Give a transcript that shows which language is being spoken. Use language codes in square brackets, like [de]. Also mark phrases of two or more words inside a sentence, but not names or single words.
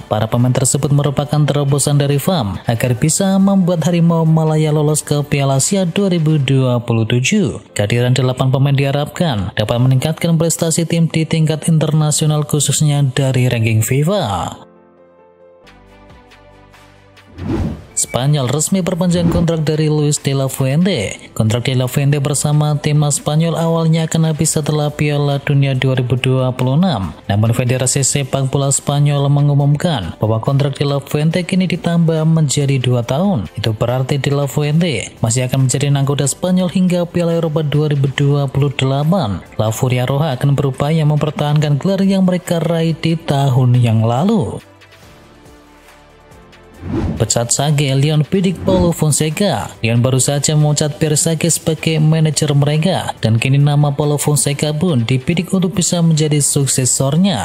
[id] Para pemain tersebut merupakan terobosan dari FAM agar bisa membuat Harimau Malaya lolos ke Piala Asia 2027. Kehadiran 8 pemain diharapkan dapat meningkatkan prestasi tim di tingkat internasional khususnya dari ranking FIFA. Spanyol resmi perpanjang kontrak dari Luis de la Fuente. Kontrak de la Fuente bersama timnas Spanyol awalnya akan habis setelah Piala Dunia 2026. Namun Federasi Sepak Bola Spanyol mengumumkan bahwa kontrak de la Fuente kini ditambah menjadi 2 tahun. Itu berarti de la Fuente masih akan menjadi nahkoda Spanyol hingga Piala Eropa 2028. La Furia Roja akan berupaya mempertahankan gelar yang mereka raih di tahun yang lalu. Pecat Sage Leon bidik Paulo Fonseca. Leon baru saja memecat Pierre Sage sebagai manajer mereka dan kini nama Paulo Fonseca pun dibidik untuk bisa menjadi suksesornya.